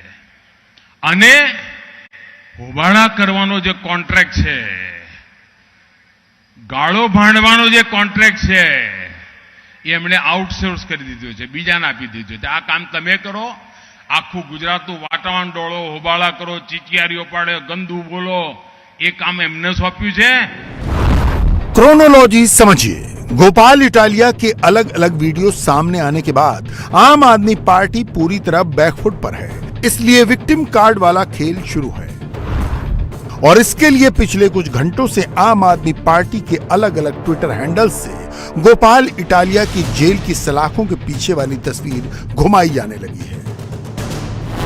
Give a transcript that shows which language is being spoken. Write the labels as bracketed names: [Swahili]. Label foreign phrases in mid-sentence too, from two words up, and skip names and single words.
[Gujarati] અને હોબાળા કરવાનો જે કોન્ટ્રેક્ટ છે, ગાળો ભાંડવાનો જે કોન્ટ્રેક્ટ છે, એ એમણે આઉટસોર્સ કરી દીધો છે, બીજાને આપી દીધો છે। આ કામ તમે કરો, આખું ગુજરાતનું વાતાવરણ ડહોળો, હોબાળા કરો, ચીચિયારીઓ પાડો, ગંદુ બોલો, એ કામ એમને સોંપ્યું છે। [Hindi] क्रोनोलॉजी समझिए। गोपाल इटालिया के अलग अलग वीडियो सामने आने के बाद आम आदमी पार्टी पूरी तरह बैकफुट पर है, इसलिए [English] victim card [Hindi] वाला खेल शुरू है। और इसके लिए पिछले कुछ घंटों से आम आदमी पार्टी के अलग अलग ट्विटर हैंडल से गोपाल इटालिया की जेल की सलाखों के पीछे वाली तस्वीर घुमाई जाने लगी है।